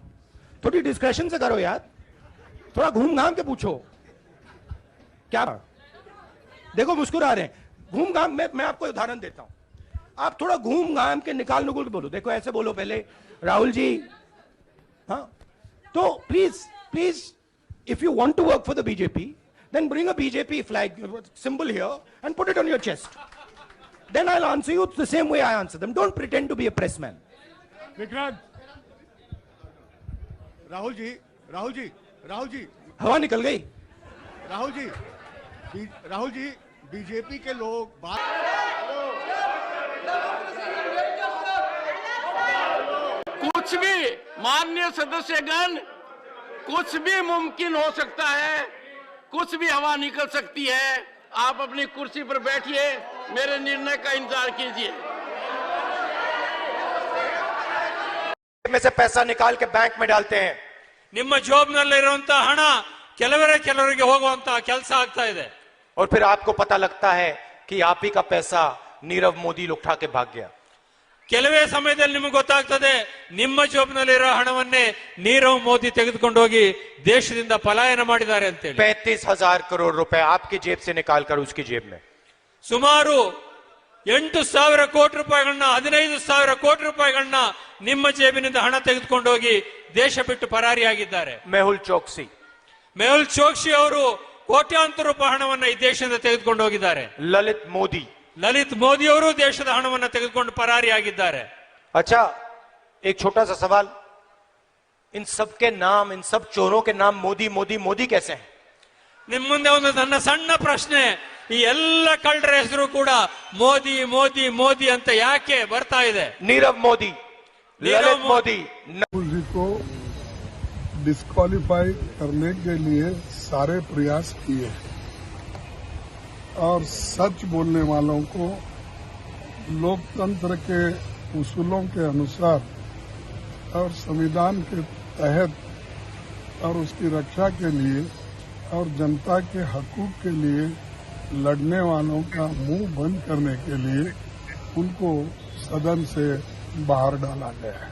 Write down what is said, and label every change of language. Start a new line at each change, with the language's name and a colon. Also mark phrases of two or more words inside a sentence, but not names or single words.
Hindi: थोड़ी डिस्कशन से करो यार, थोड़ा घूम घाम के पूछो। क्या देखो मुस्कुरा रहे हैं, घूम घाम। मैं आपको उदाहरण देता हूं, आप थोड़ा घूम घाम के निकाल नुकुल के बोलो। देखो ऐसे बोलो पहले, राहुल जी, हाँ तो प्लीज
English: if you want to work for the BJP, then bring a BJP flag symbol here and put it on your chest. Then I'll answer you the same way I answer them. Don't pretend to be a pressman.
Hindi: विक्रांत, राहुल जी, हवा निकल गई। राहुल जी, बीजेपी के लोग बात कुछ भी माननीय सदस्यगण, कुछ भी मुमकिन हो सकता है, कुछ भी हवा निकल सकती है। आप अपनी कुर्सी पर बैठिए, मेरे निर्णय का इंतजार कीजिए। में से पैसा निकाल के बैंक में डालते हैं।
Kannada: ನಿಮ್ಮ ಜಾಬ್ನಲ್ಲಿರುವಂತ ಹಣ ಕೆಲವರಿಗೆ ಹೋಗುವಂತ ಕೆಲಸ ಆಗ್ತಾ ಇದೆ।
Hindi: और फिर आपको पता लगता है कि आप ही का पैसा नीरव मोदी उठा के भाग गया।
Kannada: ಕೆಲವೇ ಸಮಯದಲ್ಲಿ ನಿಮಗೆ ಗೊತ್ತಾಗ್ತದೆ ನಿಮ್ಮ ಜಾಬ್ನಲ್ಲಿರೋ ಹಣವನ್ನೇ ನೀರವ್ ಮೋದಿ ತೆಗೆದುಕೊಂಡು ಹೋಗಿ ದೇಶದಿಂದ ಪಲಾಯನ ಮಾಡಿದ್ದಾರೆ ಅಂತ ಹೇಳಿ।
Hindi: 35,000 करोड़ रुपए आपकी जेब से निकालकर उसकी जेब में।
Kannada: ಸುಮಾರು 8,000 ಕೋಟಿ ರೂಪಾಯಿಗಳನ್ನ 15,000 ಕೋಟಿ ರೂಪಾಯಿಗಳನ್ನ ನಿಮ್ಮ ಜೇಬಿನಿಂದ ಹಣ ತೆಗೆದುಕೊಂಡು ಹೋಗಿ ದೇಶ ಬಿಟ್ಟು ಪರಾರಿಯಾಗಿದ್ದಾರೆ। मेहुल चोकसी ಅವರು ಕೋಟ್ಯಾಂತರ ರೂಪಾಯಿ ಹಣವನ್ನ ಈ ದೇಶದಿಂದ ತೆಗೆದುಕೊಂಡು ಹೋಗಿದ್ದಾರೆ। ಲಲಿತ್ ಮೋದಿ ಅವರು ದೇಶದ ಹಣವನ್ನು ತೆಗೆದುಕೊಂಡು ಪರಾರಿಯಾಗಿದ್ದಾರೆ।
Hindi: अच्छा, एक छोटा सा सवाल, इन सब के नाम, इन सब चोरों के नाम मोदी मोदी मोदी कैसे हैं?
Kannada: ನಿಮ್ಮ ಮುಂದೆ ಒಂದು ನನ್ನ ಸಣ್ಣ ಪ್ರಶ್ನೆ, ಈ ಎಲ್ಲ ಕಳ್ಳರ ಹೆಸರು ಕೂಡ ಮೋದಿ ಮೋದಿ ಮೋದಿ ಅಂತ ಯಾಕೆ ಬರ್ತಾ ಇದೆ?
Hindi: नीरव मोदी, ललित मोदी। राहुल जी को डिस्क्वालीफाई करने के लिए सारे प्रयास किए और सच बोलने वालों को लोकतंत्र के उसूलों के अनुसार और संविधान के तहत और उसकी रक्षा के लिए और जनता के हकूक के लिए लड़ने वालों का मुंह बंद करने के लिए उनको सदन से बाहर डाला गया है।